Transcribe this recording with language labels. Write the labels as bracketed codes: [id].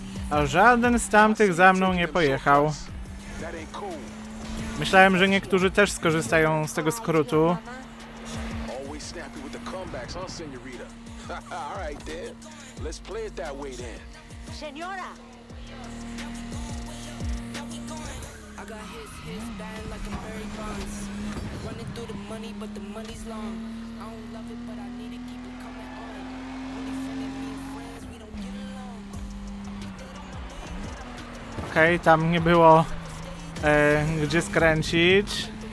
[pl] A żaden z tamtych za mną nie pojechał. Myślałem, że niektórzy też skorzystają z tego skrótu. [en] Always snappy with the comebacks, huh, señorita? All right, then. Let's play it that way, then. [es] Señora! [en] I got hits, dying like I'm Barry Bonds. Running through the money, but the money's long. I don't love it, but I need to keep it coming on. Only friend and me and friends, we don't get along. [pl] Okej, tam nie było gdzie skręcić.